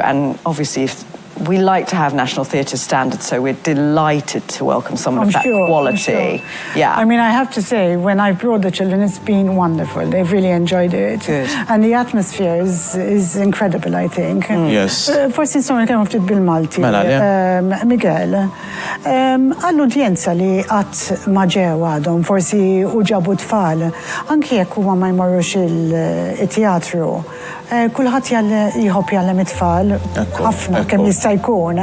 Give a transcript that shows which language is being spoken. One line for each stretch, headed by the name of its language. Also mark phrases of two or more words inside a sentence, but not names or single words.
English: And obviously, we like to have National Theatre standards, so we're delighted to welcome someone of that quality. Yeah. I mean, I have to say, when I've brought the children, it's been wonderful. They've really enjoyed it. Good. And the atmosphere is incredible, I think. Yes.
Maltese: Forsi insomma kemm ftit bil-Malti. Miguel, għall-udjenza li qatt ma ġew għadhom forsi u ġabu tfal, anke jekk huma ma jmorrux il-teatru, kulħadd jħobb jgħallem it-tfal ħafna kemm jista' jkun.